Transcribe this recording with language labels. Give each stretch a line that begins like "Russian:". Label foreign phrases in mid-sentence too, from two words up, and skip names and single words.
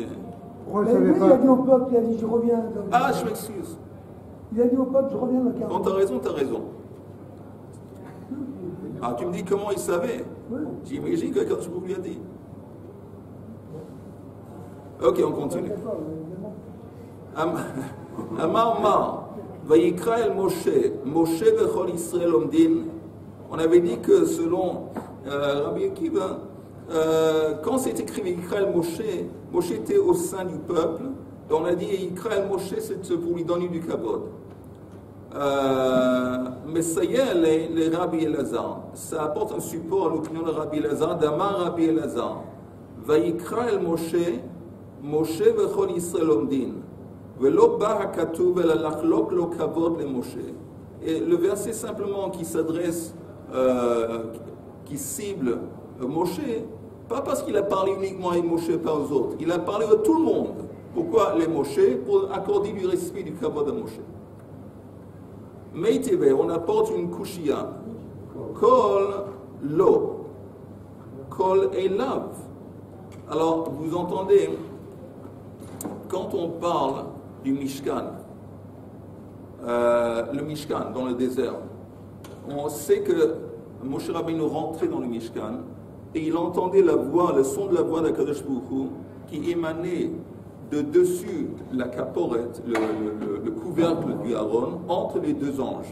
French: Pourquoi il Mais ne oui, savait il a pas? dit au peuple, il a dit je reviens. Ah, je m'excuse. Il a dit au peuple, je reviens dans 40 Non, jours. t'as raison. Ah, tu me dis comment il savait? Oui. J'imagine que quand je vous lui ai dit. Ok, on continue.
Hebrew: אמר מר, ויקרא אל משה, משה וכל ישראל עומדין.
French: On avait dit que selon Rabbi Akiva, quand c'est écrit
Hebrew: ויקרא אל משה,
French: Moshe était au sein du peuple. Donc on a dit
Hebrew: ויקרא אל משה,
French: c'est pour lui donner du kabod. Mais ça y est, les Rabbi Elazar, ça apporte un support à l'opinion de Rabbi Elazar, d'Amar Rabbi Elazar.
Hebrew: ויקרא אל משה, משה וכל ישראל עומדין.
French: Et le verset simplement qui s'adresse, qui cible Moshe, pas parce qu'il a parlé uniquement à Moshe, pas aux autres. Il a parlé à tout le monde. Pourquoi les Moshe? Pour accorder du respect du kavod à Moshe. Meiteve, on apporte une kushia.
Hebrew: קול לו. קול אליו.
French: Alors, vous entendez, quand on parle du Mishkan, le Mishkan dans le désert, on sait que Moshe Rabbeinu rentrait dans le Mishkan et il entendait la voix, le son de la voix d'
Hebrew: הקדוש ברוך הוא
French: qui émanait de dessus la caporette, le couvercle du Aaron, entre les 2 anges.